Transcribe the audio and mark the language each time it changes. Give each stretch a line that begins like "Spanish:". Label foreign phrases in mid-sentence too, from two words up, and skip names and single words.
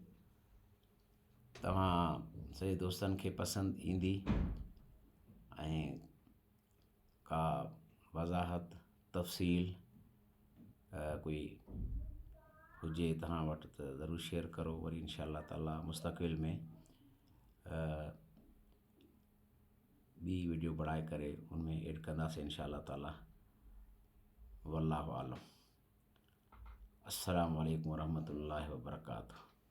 Sindhi: तव्हां सॼे दोस्तनि खे पसंदि ईंदी ऐं का वज़ाहत तफ़सील कोई हुजे तव्हां वटि त ज़रूरु शेयर करो। वरी
Arabic: إن شاء الله تعالى
Sindhi: मुस्तक़बिल में ॿी वीडियो बणाए करे उनमें ऐड कंदासीं
Arabic: إن شاء الله تعالى. والله أعلم. السلام عليكم ورحمة الله وبركاته.